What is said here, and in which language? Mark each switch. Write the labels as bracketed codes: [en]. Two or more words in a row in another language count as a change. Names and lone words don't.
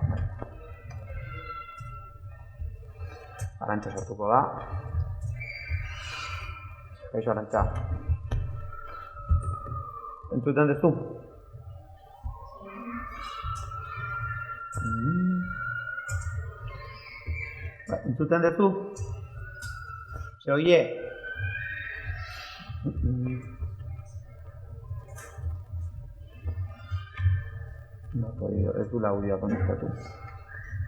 [eu] Arantxa sortuko da. Kaixo, Arantxa. Entzuten duzu? Entzuten duzu? [es] Se oye? No, [eu] ez du audioa konektatu.